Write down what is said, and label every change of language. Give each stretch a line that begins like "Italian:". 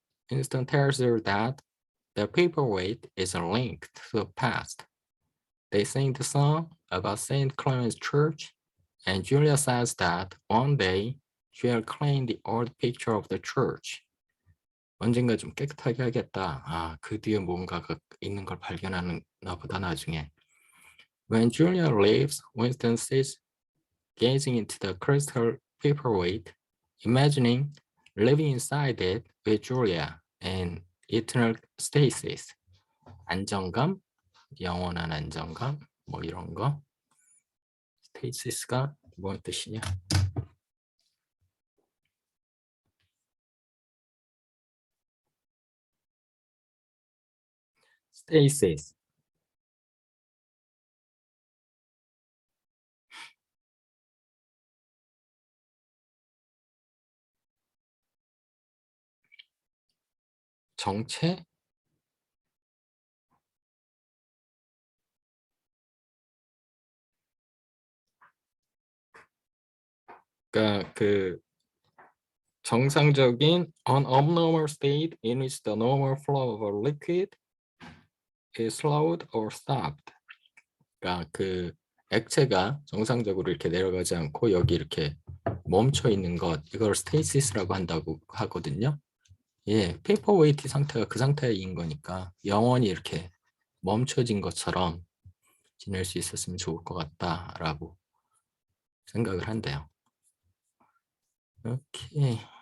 English: Winston tells her that the paperweight is a link to the past. They sing the song about St. Clement's Church, and Julia says that one day she'll clean the old picture of the church.
Korean: 언젠가 좀 깨끗하게 하겠다. 그 뒤에 뭔가가 있는 걸 발견하나 보다 나중에.
English: When Julia leaves, Winston sits gazing into the crystal paperweight, imagining living inside it with Julia and eternal stasis.
Korean: 안정감, 영원한 안정감, 뭐 이런 거. 스테이시스가 뭔 뜻이냐?
English: stasis.
Korean: 정체? 그러니까 그 정상적인
English: an abnormal state in which the normal flow of a liquid is slowed or stopped.
Korean: 그러니까 그 액체가 정상적으로 이렇게 내려가지 않고 여기 이렇게 멈춰 있는 것, 이걸 스테이시스라고 한다고 하거든요. 예, 페이퍼웨이트 상태가 그 상태인 거니까 영원히 이렇게 멈춰진 것처럼 지낼 수 있었으면 좋을 것 같다라고 생각을 한대요. 오케이.